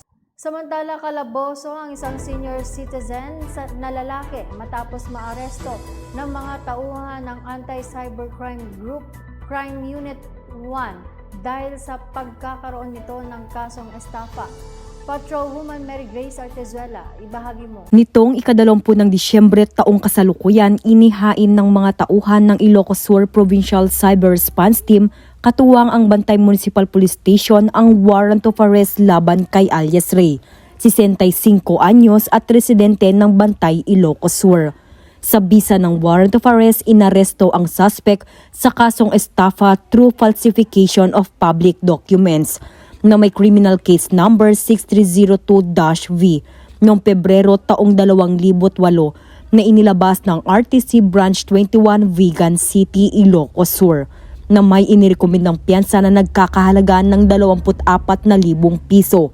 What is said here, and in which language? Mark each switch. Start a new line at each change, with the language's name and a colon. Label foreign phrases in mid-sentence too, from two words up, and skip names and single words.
Filipino: Samantala, kalaboso ang isang senior citizen na lalaki matapos maaresto ng mga tauhan ng Anti-Cybercrime Group Crime Unit 1 dahil sa pagkakaroon nito ng kasong estafa. Patrolwoman Mary Grace Artezuela, ibahagi mo. Nitong ika-20 ng Disyembre taong kasalukuyan, inihain ng mga tauhan ng Ilocos Sur Provincial Cyber Response Team katuwang ang Bantay Municipal Police Station ang
English: warrant of arrest
Filipino: laban kay alias Ray, 65 anyos at residente ng Bantay, Ilocos Sur. Sa bisa ng
English: warrant of arrest,
Filipino: inaresto ang suspect sa kasong estafa
English: through falsification of public documents
Filipino: na may
English: criminal case number
Filipino: 6302-V noong Pebrero taong 2008 na inilabas ng RTC Branch 21 Vigan City, Ilocos Sur na may inirekomendang piyansa na nagkakahalaga ng 24,000 piso.